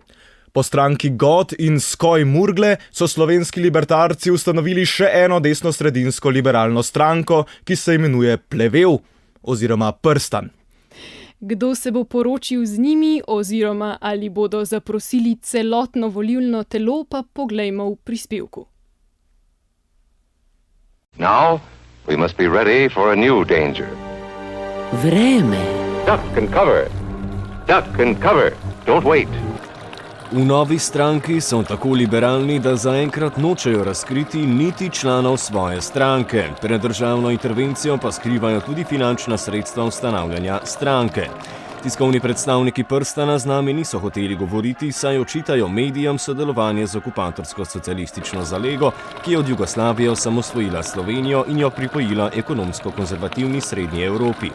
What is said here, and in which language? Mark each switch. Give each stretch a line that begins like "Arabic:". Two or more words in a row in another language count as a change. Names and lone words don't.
Slovenian: Po stranki God in Skoj Murgle so slovenski libertarci ustanovili še eno desno-sredinsko liberalno stranko, ki se imenuje Plevel oziroma Prstan. Kdo se bo poročil z njimi oziroma ali bodo zaprosili celotno volilno telo, pa poglejmo v prispevku.
English: Now we must be ready for a new danger.
Slovenian: Vreme.
English: Duck and cover. Duck and cover. Don't wait.
Slovenian: V novi stranki so tako liberalni, da zaenkrat nočejo razkriti niti članov svoje stranke. Pred državno intervencijo pa skrivajo tudi finančna sredstva ustanavljanja stranke. Tiskovni predstavniki Prstana z nami niso hoteli govoriti, saj očitajo medijem sodelovanje z okupatorsko-socialistično zalego, ki je od Jugoslavije osamosvojila Slovenijo in jo pripojila ekonomsko-konzervativni srednji Evropi.